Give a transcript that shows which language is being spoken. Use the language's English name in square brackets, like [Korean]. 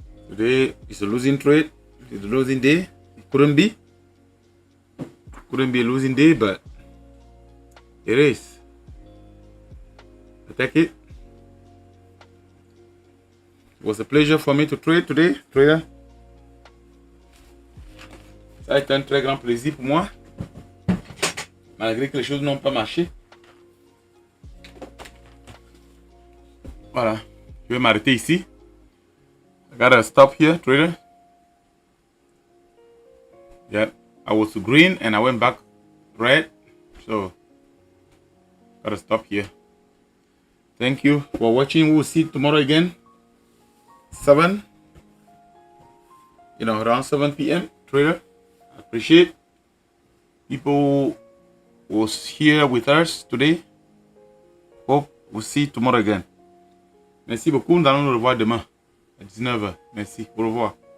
[English] Today is a losing trade. It's a losing day. It couldn't be. Couldn't be a losing day, but it is. I take it. It was a pleasure for me to trade today, trader. [French] Ça a été un très grand plaisir pour moi, malgré que les choses n'ont pas marché. Voilà, je vais m'arrêter ici. [English] I gotta stop here, trader. Yeah, I was green and I went back red, so gotta stop here. Thank you for watching. We'll see you tomorrow again. 7, around 7 p.m. trader. I appreciate people who was here with us today. Hope we'll see you tomorrow again. [French] Merci beaucoup. Nous allons nous revoir demain à 19h. Merci. Au revoir.